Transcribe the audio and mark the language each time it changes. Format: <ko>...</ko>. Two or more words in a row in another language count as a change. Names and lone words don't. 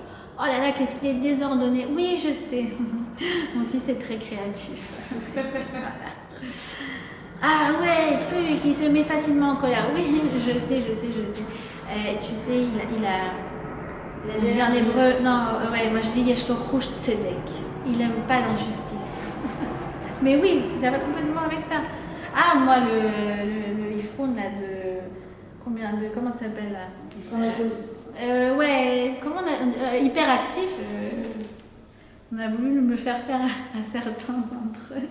<fr>Oh là là, qu'est-ce qu'il est désordonné. Oui, je sais. Mon fils est très créatif. Voilà. Ah ouais, truc, il se met facilement en colère. Oui, je sais. Tu sais, il a on dit en hébreu, non, ouais, moi je dis</fr> <he>יש לו חוש צדק.</he> <fr>Il n'aime pas l'injustice. Mais oui, ça va complètement avec ça. Ah, moi, le iPhone là comment ça s'appelle là? Ouais, hyperactif. On a voulu me faire faire à certains d'entre eux.</fr>